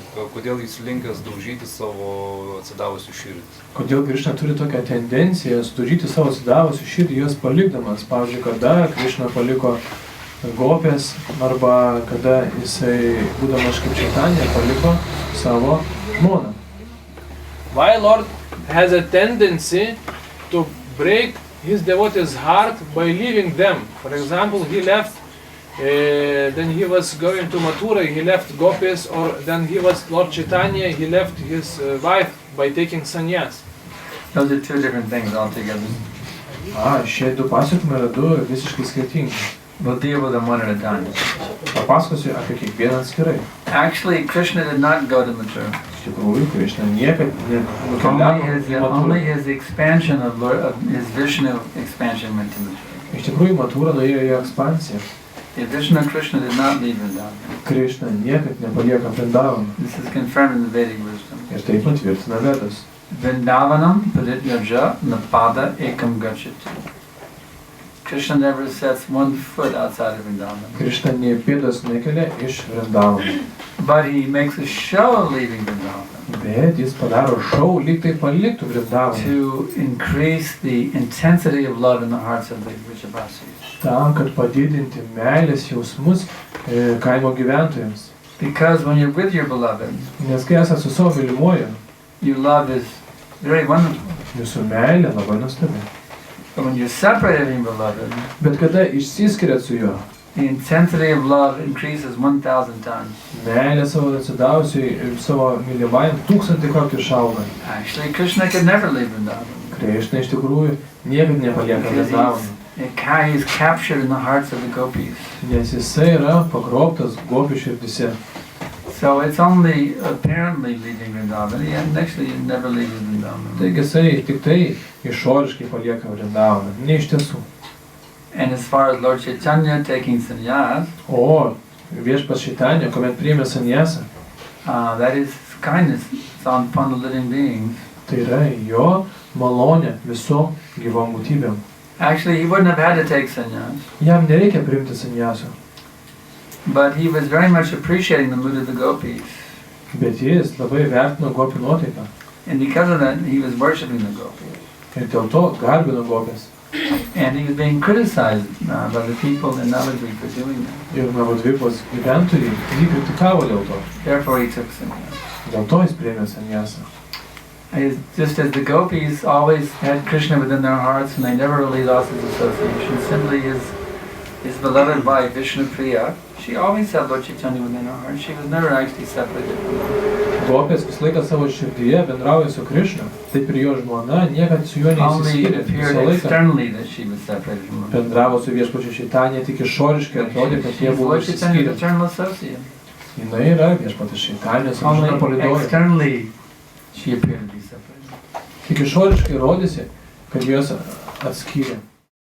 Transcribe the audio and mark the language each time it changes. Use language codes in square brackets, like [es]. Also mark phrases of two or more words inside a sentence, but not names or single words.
[lt] Kodėl jis linkęs daužyti savo atsidavusių širdį? Kodėl Krišna turi tokią tendenciją sudaužyti savo atsidavusių širdį, juos palikdamas? Pavyzdžiui, kada Krišna paliko gopės, arba kada jisai, būdamas kaip Čaitanė, paliko savo žmoną. [en] Why Lord has a tendency to break his devotee's heart by leaving them? For example, he left, then he was going to Mathura, he left gopis, or then he was Lord Chaitanya, he left his wife by taking sannyas. Those are two different things altogether. [lt] Šie du pasakojimai yra du visiškai skirtingi. [en] We'll deal with them one at a time. [lt] Papasakosiu apie kiekvieną atskirai. [en] Actually, Krishna did not go to Mathura. [lt] Iš tikrųjų, Krišna niekad nenukeliavo. [en] Only his expansion of his Vishnu expansion went to Mathura. [lt] Iš tikrųjų, Mathura nuėjo į ekspansiją. [en] Vishnu Krishna did not leave Vrindavan. [lt] Krišna niekad nepalieka Vrindavaną. [en] This is confirmed in the Vedic wisdom. [lt] Ir taip patvirtina Vedas. [sa] Vrindavanam parityaja napada ekam gacchati. [en] Krishna never sets one foot outside of Vrindavan. [lt] Krišna nė pėdos nekelia iš Vrindavano. [en] But he makes a show of leaving Vrindavan. [lt] Bet jis padaro šou, lyg tai paliktų Vrindavaną. [en] To increase the intensity of love in the hearts of the Vrijavasis. [lt] Tam, kad padidinti meilės jausmus kaimo gyventojams. [en] Because when you're with your beloved, [lt] Nes kai esate su savo mylimuoju, [en] your love is very wonderful. [lt] jūsų meilė labai nuostabi. [en] But when you're separated from your beloved, [lt] Bet kada išsiskiriat su juo, [en] the intensity of love increases 1,000 times. [lt] meilė savo atsidavusiai ir savo mylimajam 1000 kartų išauga. [en] Actually, Krishna could never leave Vrindavan. [lt] Krišna iš tikrųjų niekad nepalieka Vrindavaną. [en] He's captured in the hearts of the gopis. [lt] Nes jisai yra pagrobtas gopių širdise. [en] So it's only apparently leaving Vrindavan, and actually he never leaves Vrindavan. [lt] Taigi jisai tik tai išoriškai palieka Vrindavaną, ne iš tiesų. [en] And as far as Lord Chaitanya taking sannyas, [lt] O viešpats Čaitanė, kuomet priėmė sannyasą, [en] that is kindness. It's upon the living beings. [lt] tai yra jo malonė visom gyvom būtybėm. [en] Actually, he wouldn't have had to take sannyas, [lt] Jam nereikia priimti sannyasą, [en] but he was very much appreciating the mood of the gopis. [lt] bet jis labai vertino gopių nuotaiką. [en] And because of that, he was worshipping the gopis. [lt] Ir dėl to garbino gopės. [en] And he was being criticized by the people in Navadvip for doing that. [lt] Ir Navadvipos gyventojai jį kritikavo dėl to. [en] Therefore, he took sannyas. [lt] Dėl to jis priėmė sannyasą. [en] Just as the gopis always had Krishna within their hearts and they never really lost his association, simply his beloved wife, Vishnu Priya, she always had Lord Chaitanya within her heart. She was never actually separated from him. [lt] Gopės visą laiką savo širdyje bendrauja su Krišna, taip ir jo žmona niekad su juo [en] Only it [lt] neįsiskyrė. [en] appeared [lt] Visą laiką [en] externally that she was separated from him. [lt] bendravo su viešpačiu Čaitanė, tik išoriškai atrodė, kad jie [en] She's [lt] buvo [en] Lord Chaitanya's [lt] išsiskyrę. [en] eternal associate. [lt] Jinai yra viešpatis Čaitanės amžina [en] Only [lt] palydovė. [en] externally she appeared to be separated. [lt] Tik išoriškai rodėsi, kad juos atskyrė.